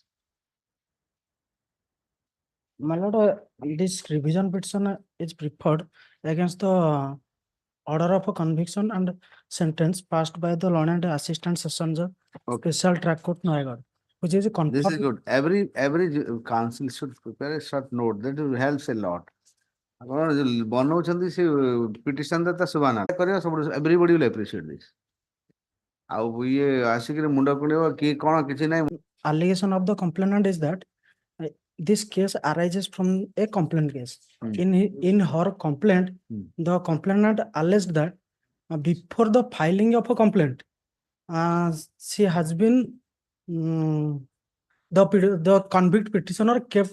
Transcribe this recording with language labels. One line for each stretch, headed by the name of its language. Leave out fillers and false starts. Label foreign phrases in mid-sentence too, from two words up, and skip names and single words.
English: My lord, this revision petition is preferred against the order of a conviction and sentence passed by the learned assistant session judge, special track court Noagar, which is a This is good. Every council should prepare a short note. That helps a lot. Petition everybody will appreciate this.
Odia: ଆଉ ଇଏ ଆସିକିରି ମୁଣ୍ଡ କୁଣ୍ଡେଇବ କିଏ କଣ କିଛି ନାହିଁ
English: allegation of the complainant is that this case arises from a complaint case. In her complaint, the complainant alleged that before the filing of a complaint, she has been the convict petitioner kept